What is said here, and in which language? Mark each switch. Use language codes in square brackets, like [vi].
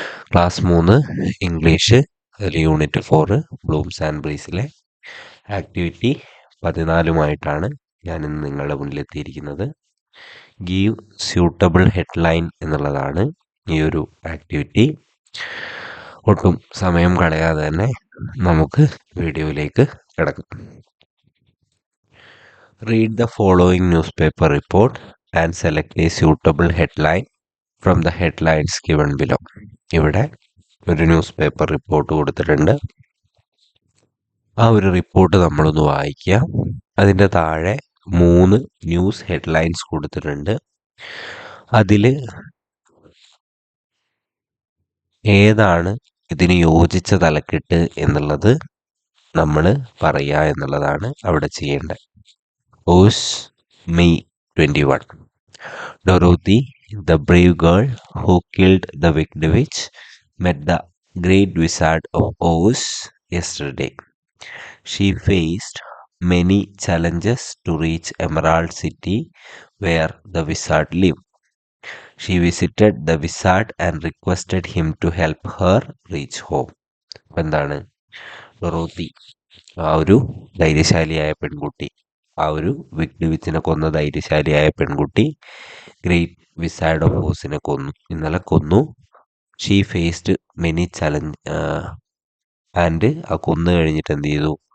[ml] Class 3 English unit 4 Bloom's and ബ്രീസിലെ activity 14 ഞാൻ ഇന്ന് നിങ്ങളുടെ മുന്നിലെത്തിയിരിക്കുന്നത്. ഗീവ് സ്യൂട്ടബിൾ ഹെഡ്ലൈൻ എന്നുള്ളതാണ് ഈ ഒരു ആക്ടിവിറ്റി. ഒട്ടും സമയം കളയാതെ തന്നെ നമുക്ക് വീഡിയോയിലേക്ക് കിടക്കാം. [en] Read the following newspaper report and select a suitable headline from the headlines given below. [ml] ഇവിടെ ഒരു ന്യൂസ് പേപ്പർ റിപ്പോർട്ട് കൊടുത്തിട്ടുണ്ട്. ആ ഒരു റിപ്പോർട്ട് നമ്മളൊന്ന് വായിക്കുക. അതിൻ്റെ താഴെ 3 ന്യൂസ് ഹെഡ്ലൈൻസ് കൊടുത്തിട്ടുണ്ട്. അതിൽ ഏതാണ് ഇതിന് യോജിച്ച തലക്കെട്ട് എന്നുള്ളത് നമ്മൾ പറയുക എന്നുള്ളതാണ് അവിടെ ചെയ്യേണ്ടത്. [en] Oz, May 21. Dorothy, the brave girl who killed the wicked witch, met the great wizard of Oz yesterday. She faced many challenges to reach Emerald City where the wizard lived. She visited the wizard and requested him to help her reach home. [ml] എന്താണ് Dorothy, ആ ഒരു ധൈര്യശാലിയായ പെൺകുട്ടി, ആ ഒരു wicked വിച്ചിനെ കൊന്ന ധൈര്യശാലിയായ പെൺകുട്ടി great wizard of ഓസിനെ ഇന്നലെ കൊന്നു. [en] she faced many challenge [ml] and ആ കൊന്നു കഴിഞ്ഞിട്ട് എന്ത് ചെയ്തു?